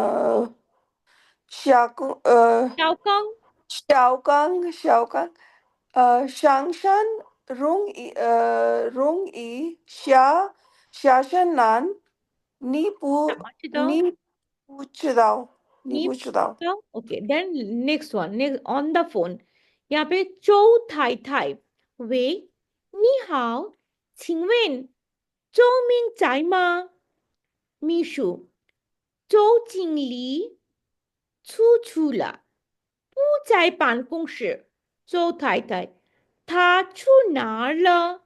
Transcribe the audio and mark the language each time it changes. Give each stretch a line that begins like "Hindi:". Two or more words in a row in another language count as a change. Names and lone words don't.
Chinese: 小刚，小刚，上山容易下山难，你怎不么知道？你不知道，你你不知道。不知道
English: ？OK, then next one, next on the phone。
Hindi: यहाँ पे
Chinese: 周太太，喂，你好，请问周明在吗？秘书，周经理出去了，不在办公室。周太太，他去哪儿了？